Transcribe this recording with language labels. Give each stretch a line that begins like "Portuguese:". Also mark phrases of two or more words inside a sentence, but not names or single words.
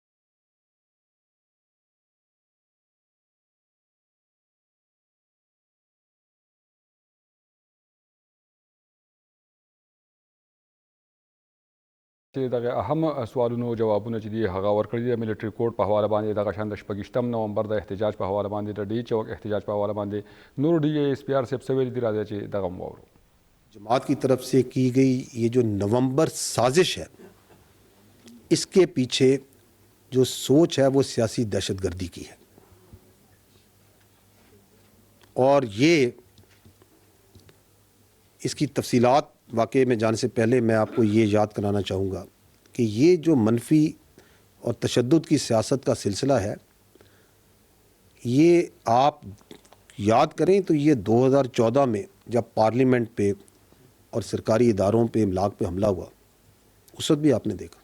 Pashto: چې دغه اهم سوالونو جوابونه چې دي هغه ورکړي دي ملټري کوډ په حواله باندې دغه شان د 28 نومبر د احتجاج په حواله باندې د ډي چوک احتجاج په حواله باندې نور ډي ایس پی آر صاحب څه ویلي دي راځي چې دغه مو
Urdu: جماعت کی طرف سے کی گئی یہ جو نومبر سازش ہے، اس کے پیچھے جو سوچ ہے وہ سیاسی دہشت گردی کی ہے. اور یہ اس کی تفصیلات واقعے میں جانے سے پہلے میں آپ کو یہ یاد کرانا چاہوں گا کہ یہ جو منفی اور تشدد کی سیاست کا سلسلہ ہے، یہ آپ یاد کریں تو یہ 2014 میں جب پارلیمنٹ پہ اور سرکاری اداروں پہ املاک پہ حملہ ہوا اس وقت بھی آپ نے دیکھا.